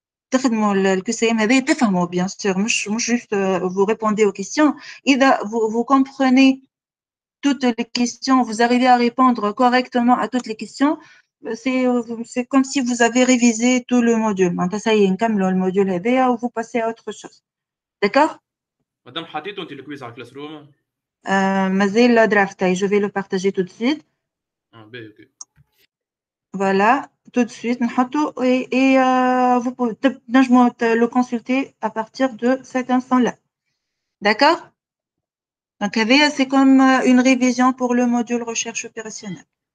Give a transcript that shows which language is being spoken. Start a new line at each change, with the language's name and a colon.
Arabic: تخدموا الQCM هذا تفهموا
French: bien sûr
Arabic: مش
French: juste vous répondez aux questions
Arabic: إذا
French: vous comprenez toutes les questions vous arrivez à répondre correctement à toutes les questions c'est comme si vous avez révisé tout le module. Maintenant, ça y est, le module est ou vous passez à autre chose. D'accord?
Arabic: Madame, حطيتوا انت الكويز على الكلاس روم؟
French: مازال le draft, je vais le partager tout de suite.
Arabic: باهي اوكي.
French: Voilà, tout de suite, et vous pouvez le consulter à partir de cet instant-là. D'accord? Donc, c'est comme une révision pour le module recherche opérationnelle.